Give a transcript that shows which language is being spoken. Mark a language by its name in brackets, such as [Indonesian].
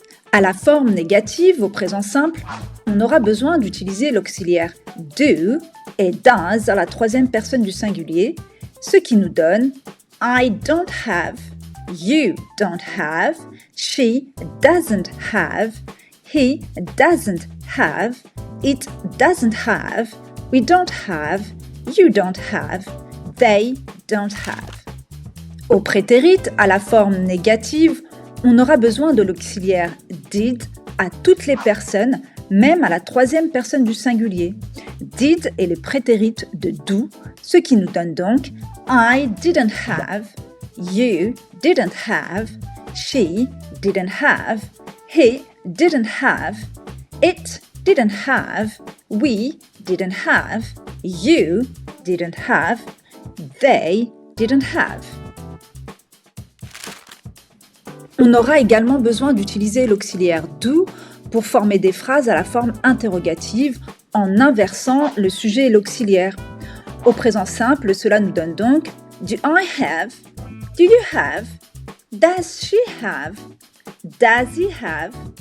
[French] À la forme négative, au présent simple, on aura besoin d'utiliser l'auxiliaire do et does à la troisième personne du singulier, ce qui nous donne [English] I don't have, you don't have, [French] she doesn't have, he doesn't have, it doesn't have, we don't have, you don't have, they don't have. Au prétérit, à la forme négative, on aura besoin de l'auxiliaire did à toutes les personnes, même à la troisième personne du singulier. Did est le prétérit de do, ce qui nous donne donc [English] I didn't have, you didn't have, [French] she didn't have, he didn't have, it didn't have, we didn't have, you didn't have, they didn't have. On aura également besoin d'utiliser l'auxiliaire do pour former des phrases à la forme interrogative en inversant le sujet et l'auxiliaire. Au présent simple, cela nous donne donc [English] Do I have? Do you have? Does she have? Does he have?